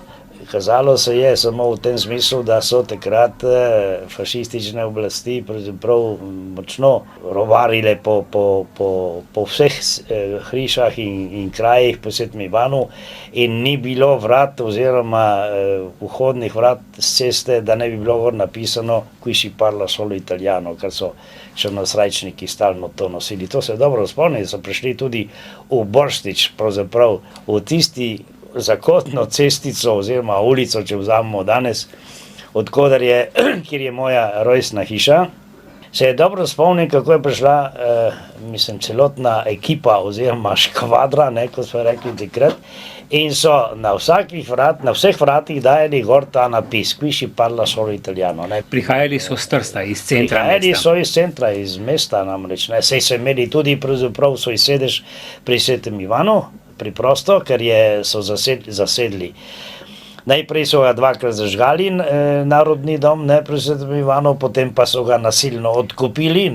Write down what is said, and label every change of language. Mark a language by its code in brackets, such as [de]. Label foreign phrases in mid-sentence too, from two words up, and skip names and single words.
[sl] Kazalo se je samo v tem smislu, da so takrat fašistične oblasti pravzaprav močno rovarile po vseh hišah in krajih po Svetem Ivanu in ni bilo vrat oziroma vhodnih vrat z ceste, da ne bi bilo gor napisano [it] "Qui si parla solo italiano", [sl] kar so črnosrajčniki stalno to nosili. To se dobro spomnim, so prišli tudi v Borštič, pravzaprav v tisti zakotno cestico oziroma ulico, če vzamemo danes, odkudar je, kjer je moja rojstna hiša. Se je dobro spomnim, kako je prišla, celotna ekipa oziroma škvadra, kot smo rekli takrat, in so na vseh vratih dajali gor ta napis, [it] "Qui si parla solo italiano". [sl] Ne. Prihajali so z Trsta, iz centra Prihajali mesta. so iz centra, iz mesta namreč. Sej so imeli tudi pravzaprav svoj sedež pri Svetem Ivanu, priprosto, ker so zasedli. Najprej so ga dvakrat zažgali Narodni dom, pri Svetem Ivanu, potem pa so ga nasilno odkupili.